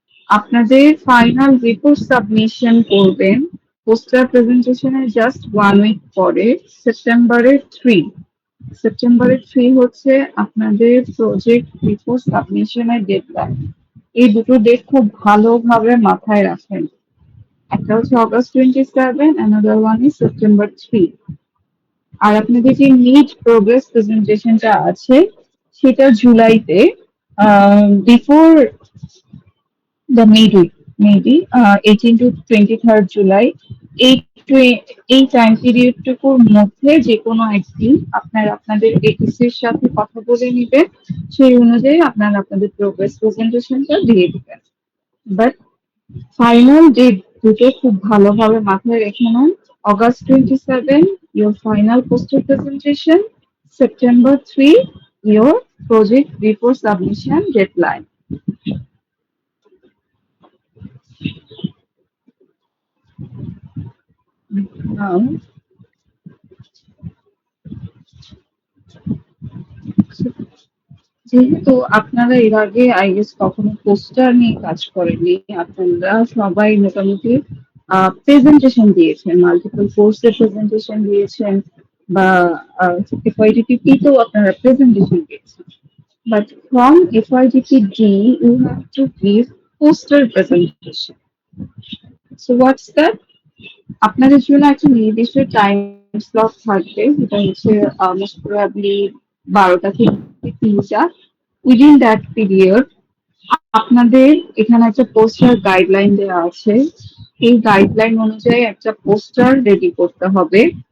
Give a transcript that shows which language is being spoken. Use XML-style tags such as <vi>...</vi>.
<bn>আপনাদের final report submission করবেন poster প্রেজেন্টেশনের just 1 week পরে, সেপ্টেম্বরের 3। সেপ্টেম্বরের 3 হচ্ছে আপনাদের প্রজেক্ট রিপোর্ট সাবমিশনের ডেডলাইন। এই দুটো ডেট খুব ভালোভাবে মাথায় রাখেন। একটা হচ্ছে</bn> <en>August 27, another one is September 3।</en> <bn>আর আপনাদের যে নিড প্রোগ্রেস প্রেজেন্টেশনটা আছে সেটা জুলাইতে, before the maybe 18 to 23 July, এই এই টাইম পিরিয়ডটুকুর মধ্যে যে কোনো একদিন আপনারা আপনাদের এটিসির সাথে কথা বলে নিবেন। সেই অনুযায়ী আপনারা আপনাদের প্রোগ্রেস প্রেজেন্টেশনটা দিয়ে দিবেন। বাট ফাইনাল ডেট দুটো খুব ভালোভাবে মাথায় রেখে নেন।</bn> <en>August 27, your final poster presentation. September 3, your project report submission deadline.</en> <bn>Now, যেহেতু আপনারা এর আগে আই গেস কখনো পোস্টার নিয়ে কাজ করেননি, আপনারা সবাই মোটামুটি প্রেজেন্টেশন দিয়েছেন, মাল্টিপল কোর্সের প্রেজেন্টেশন দিয়েছেন, বা এফআইডিপিপি তেও আপনারা প্রেজেন্টেশন দিয়েছেন।</bn> <en>But from FYDP-D, you have to give poster presentation. So what's that?</en> <bn>আপনাদের জন্য একটা নির্দিষ্ট টাইম স্লট থাকবে, যেটা হচ্ছে মোস্ট প্রবাবলি 12টা থেকে 3টা।</bn> <en>within that period</en> <bn>আপনাদের এখানে একটা পোস্টার গাইডলাইন দেওয়া আছে। এই গাইডলাইন অনুযায়ী একটা পোস্টার রেডি করতে হবে।</bn>